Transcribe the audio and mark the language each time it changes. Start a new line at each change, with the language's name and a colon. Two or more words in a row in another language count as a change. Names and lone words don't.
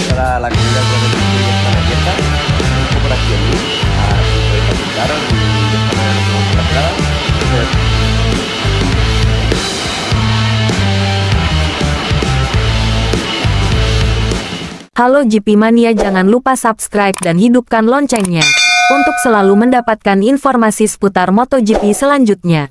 Spanish: para la comunidad abierta, un poco por aquí si podéis apuntar y de esta manera nos vamos a la entrada.
Indonesian: Halo GP Mania, jangan lupa subscribe dan hidupkan loncengnya untuk selalu mendapatkan informasi seputar MotoGP selanjutnya.